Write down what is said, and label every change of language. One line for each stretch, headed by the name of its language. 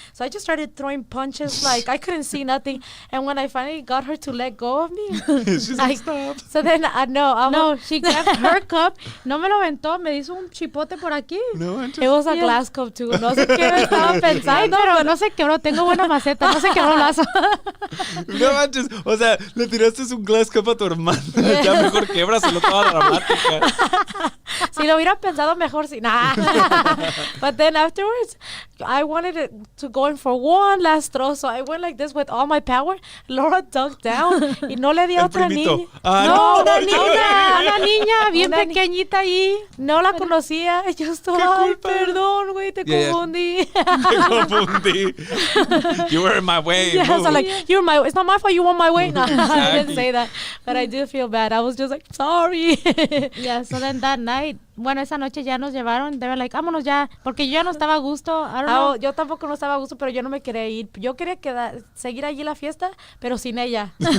English: So I just started throwing punches, like I couldn't see nothing. And when I finally got her to let go of me, she's like, stop. So then,
Spanish: no, she grabbed her cup, no me lo aventó, me hizo un chipote por aquí. No,
English: it was a glass cup too.
Spanish: No sé qué me estaba pensando, pero no se quebró, tengo buena maceta, no se quebró el vaso. No manches, o sea, le tiraste un
English: glass cup
Spanish: a tu hermana. Ya mejor québraselo toda dramática. Si lo hubiera pensado mejor, sí.
English: Nah. But then afterwards, I wanted it to go in for one last throw, so I went like this with all my power.
Spanish: Laura
English: ducked down
Spanish: y no le di a otra niña. No, una niña bien pequeñita ahí. No la conocía. Yo estoy, ay, perdón, güey, te confundí. Te confundí.
English: You were in my way. Yeah, so like, you're my. It's not my fault. You were my way. No, exactly. I didn't say that, but I did feel bad. I was just like, sorry. Yeah. So then that night,
Spanish: bueno, esa noche ya nos llevaron.
English: They were like,
Spanish: vámonos ya, porque yo ya no estaba a gusto.
English: I don't know.
Spanish: Yo tampoco no estaba a gusto, pero yo no me quería ir. Yo quería seguir allí la fiesta, pero sin ella.